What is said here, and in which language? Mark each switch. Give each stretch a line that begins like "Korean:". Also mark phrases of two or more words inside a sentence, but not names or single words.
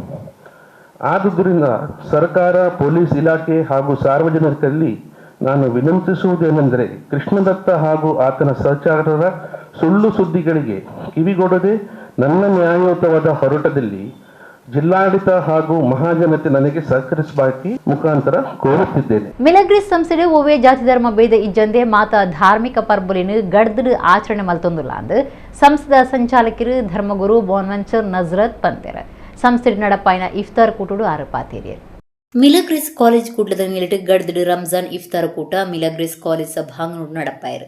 Kannada: ಆದುದರಿಂದ ಸರ್ಕಾರ, ಪೊಲೀಸ್ ಇಲಾಖೆ ಹಾಗೂ ಸಾರ್ವಜನಿಕರಲ್ಲಿ ನಾನು ವಿನಂತಿಸುವುದೇನೆಂದರೆ, ಕೃಷ್ಣದತ್ತ ಹಾಗೂ ಆತನ ಸಹಚರರ ಸುಳ್ಳು ಸುದ್ದಿಗಳಿಗೆ ಕಿವಿಗೊಡದೆ ನನ್ನ ನ್ಯಾಯಯುತವಾದ ಹೋರಾಟದಲ್ಲಿ ಜಿಲ್ಲಾಡಳಿತ ಹಾಗೂ ಮಹಾಜನತೆ ನನಗೆ ಸಹಕರಿಸಬೇಕು ಮುಖಾಂತರ ಕೋರುತ್ತಿದ್ದೇನೆ.
Tulu: ಮಿಲಗ್ರಿಸ್ ಸಂಸ್ಥೆ ಒವ್ವೇ ಜಾತಿ ಧರ್ಮ ಭೇದ ಇಜ್ಜಂದೆ ಮಾತ ಧಾರ್ಮಿಕ ಪರ್ಬುಲಿನ ಗಡ್ದು ಆಚರಣೆ ಮಲ್ತೊಂದುಲ್ಲ ಅಂದು ಸಂಸ್ಥೆದ ಸಂಚಾಲಕರು ಧರ್ಮಗುರು ಬೋನ್ವೆಂಚರ್ ನಜ್ರತ್ ಪಂತೆರ ಸಂಸ್ಥೆ ನಡಪಾಯಿನ ಇಫ್ತಾರ್ ಕೂಟುಡು ಆರಪಾತೀರಿಯರು. ಮಿಲಗ್ರಿಸ್ ಕಾಲೇಜ್ ಕೂಟದ ನೀಡಿಟ್ಟು ಗಡ್ದು ರಂಜಾನ್ ಇಫ್ತಾರ್ ಕೂಟ ಮಿಲಗ್ರಿಸ್ ಕಾಲೇಜ್ ಸಭಾಂಗಣ ನಡಪಾಯರು.